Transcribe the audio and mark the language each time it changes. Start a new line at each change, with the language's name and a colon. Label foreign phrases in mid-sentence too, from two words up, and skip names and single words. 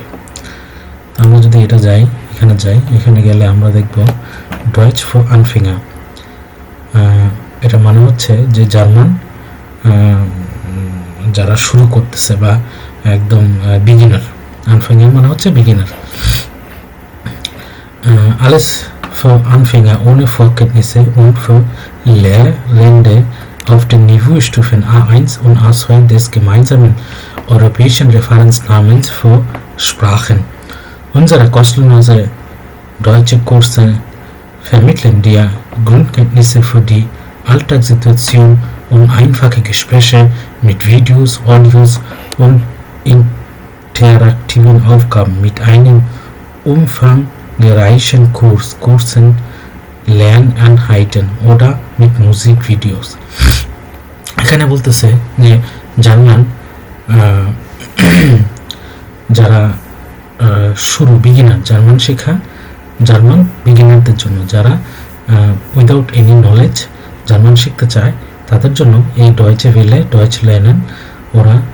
Bangla: আমরা যদি এখানে যাই, এখানে গেলে আমরা দেখব
German: Deutsch für Anfänger.
Bangla: এটা মানে হচ্ছে যে জার্মান যারা শুরু করতেছে বা একদম বিগিনার। আনফিঙ্গার মানে হচ্ছে বিগিনার।
German: Alles für Anfänger ohne Vorkenntnisse und für Lehrende auf den Niveaustufen A1 und A2 des gemeinsamen europäischen Referenznamens für Sprachen. Unsere kostenlose deutsche Kurse vermitteln dir Grundkenntnisse für die Alltagssituation und einfache Gespräche mit Videos, Audios und interaktiven Aufgaben mit einem umfangreichen Kursen, Lerneinheiten oder mit Musikvideos.
Bangla: এখানে বলতেছে যে জার্মান যারা শুরু বিগিনার জার্মান শেখা, জার্মান বিগিনারদের জন্য যারা
English: without any knowledge
Bangla: জার্মান শিখতে চায় তাদের জন্য এই ডয়েচে ভেলে
German: Deutsch lernen
Bangla: ওরা